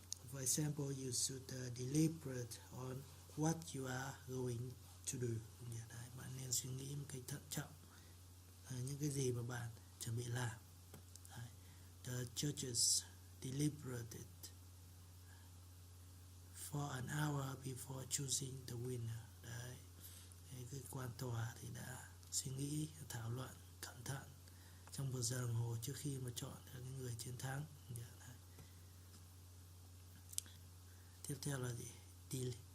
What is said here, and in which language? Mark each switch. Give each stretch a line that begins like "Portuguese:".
English: For example, you should deliberate on what you are going to do.
Vietnamese: Đấy, bạn nên suy nghĩ một cách thận trọng những cái gì mà bạn chuẩn bị làm. Đấy.
English: The judges deliberated for an hour before choosing the winner.
Vietnamese: Đấy, cái quan tòa thì đã suy nghĩ, thảo luận cẩn thận trong 1 giờ đồng hồ trước khi mà chọn được cái người chiến thắng. Tiếp theo là gì?